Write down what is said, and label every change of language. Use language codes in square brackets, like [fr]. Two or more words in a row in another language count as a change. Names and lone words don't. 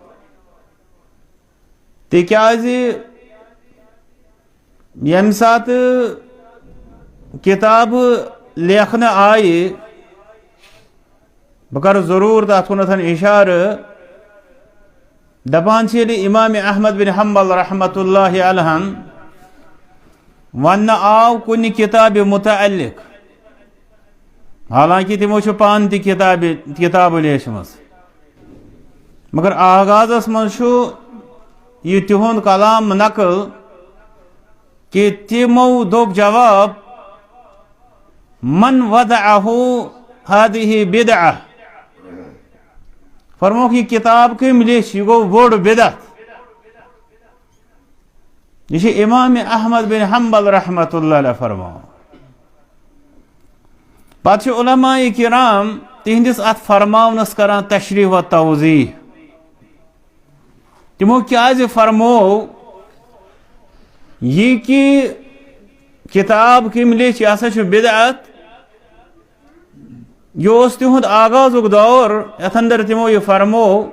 [ks] تِکیٛازِ ییٚمہِ ساتہٕ کتابہٕ لیکھنہٕ آیہِ، بہٕ کرٕ ضروٗر تتھ کُنتھ اِشارٕ، دپان چھِ ییٚلہِ امام احمد بن حنبل [ar] رحمۃ اللہ علیہ [ks] وننہٕ آو کُنہِ کتابہِ متعلق، حالانکہ تمو چھِ پانہٕ تہِ کتابہٕ لیچھمٕژ، مگر آغازس منٛز چھُ یہ تہنٛد کلام نقل کہ تمو دوٚپ جواب [ar] من وضعہ هذه بدعہ، [ks] فرموکھ یہ کتاب کٔمۍ لیچھ، یہ گوٚو بوٚڑ بدعت. یہ چھُ امام احمد بن حنبل [ar] رحمۃ اللہ علیہ [ks] فرماوان. پتہٕ چھِ علماء کرام تہندس اتھ فرماونس کران تشریح و توضیح. تمو کیازِ فرمو یہ کہ کتاب کٔمۍ لیچھ یہ ہسا چھُ بدعت، یہ اوس تہنٛد آغازُک دور یتھ اندر تمو یہ فرمو.